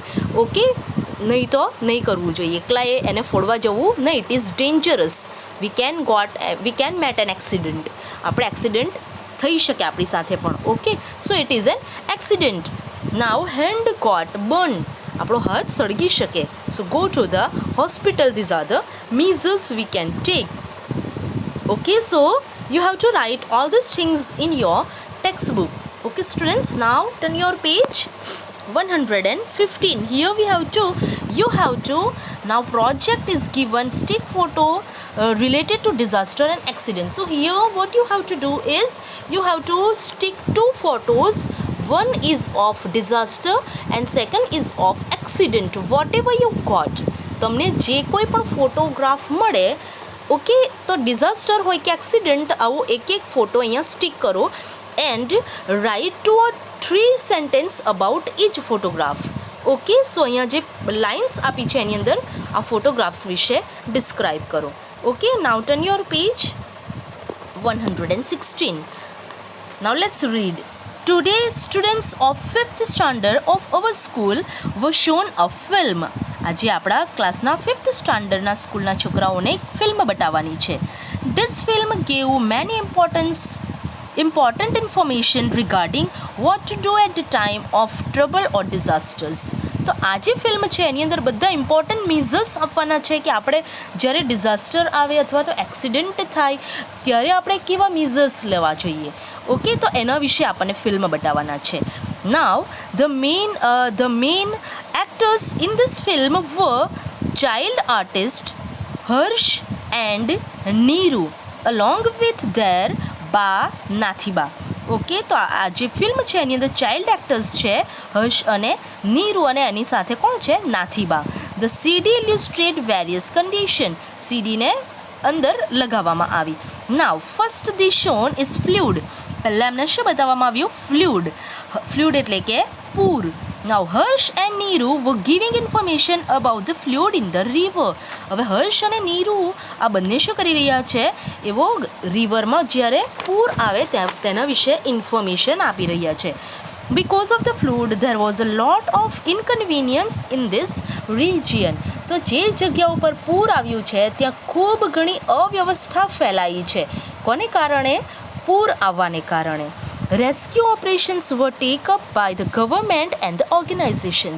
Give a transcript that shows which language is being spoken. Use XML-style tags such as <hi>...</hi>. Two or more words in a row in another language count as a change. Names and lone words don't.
<gu>ઓકે, નહીં તો નહીં કરવું જોઈએ, એકલાએ એને ફોડવા જવું નહીં.</gu> <en>It is dangerous. We can met an accident.</en> <gu>આપણે એક્સિડન્ટ થઈ શકે આપણી સાથે પણ.</gu> <en>Okay, so it is an accident. Now hand got burn.</en> <gu>આપણો હાથ સળગી શકે.</gu> <en>So go to the hospital. These are the measures we can take. Okay, so you have to write all these things in your textbook. Okay students, now turn your page 115. Here you have to now project is given, stick photo related to disaster and accident. So here what you have to do is you have to stick two photos. One is of disaster and second is of accident. Whatever you got,</en> <gu>તમને જે કોઈ પણ ફોટોગ્રાફ મળે, ઓકે, તો ડિઝાસ્ટર હોય કે એક્સિડન્ટ, આવો એક એક ફોટો અહીંયા સ્ટિક કરો</gu> <en>and write 2 or 3 sentence about each photograph.</en> <gu>ઓકે, સો અહીંયા જે લાઇન્સ આપી છે એની અંદર આ ફોટોગ્રાફ્સ વિશે ડિસ્ક્રાઇબ કરો.</gu> <en>Okay, now turn your page 116. Now let's read. Today students of 5th standard of our school were shown a film.</en> <gu>આજે આપણા ક્લાસના 5th સ્ટાન્ડર્ડના સ્કૂલના છોકરાઓને એક ફિલ્મ બતાવવાની છે.</gu> <en>This film gave many important information regarding what to do at the time of trouble or disasters.</en> <gu>તો આ જે ફિલ્મ છે એની અંદર બધા ઇમ્પોર્ટન્ટ મેઝર્સ આપવાના છે કે આપણે જ્યારે ડિઝાસ્ટર આવે અથવા તો એક્સિડન્ટ થાય ત્યારે આપણે કેવા મેઝર્સ લેવા જોઈએ. ઓકે, તો એના વિશે આપણને ફિલ્મ બતાવવાના છે.</gu> <en>Now the main actors in this film were child artist Harsh and Neeru along with their ba Nathiba.</en> <gu>ઓકે, તો આ જે ફિલ્મ છે એની અંદર ચાઇલ્ડ એક્ટર્સ છે હર્ષ અને નીરુ અને એની સાથે કોણ છે?</gu> <en>નાથીબા. The CD illustrate various condition.</en> <gu>સીડીને અંદર લગાવવામાં આવી.</gu> <en>Now first they shown is flood.</en> <gu>પહેલાં એમને શું બતાવવામાં આવ્યું? ફ્લુડ એટલે કે પૂર.</gu> <en>Now Harsh and Neeru were giving information about the flood in the river.</en> <gu>હવે હર્ષ અને નીરુ આ બંને શું કરી રહ્યા છે? એવો રિવરમાં જ્યારે પૂર આવે તેના વિશે ઇન્ફોર્મેશન આપી રહ્યા છે.</gu> <en>Because of the flood there was a lot of inconvenience in this region.</en> <gu>તો જે જગ્યા ઉપર પૂર આવ્યું છે ત્યાં ખૂબ ઘણી અવ્યવસ્થા ફેલાઈ છે. કોને કારણે? પૂર આવવાને કારણે.</gu> <en>rescue operations were taken up by the government and the organizations.</en>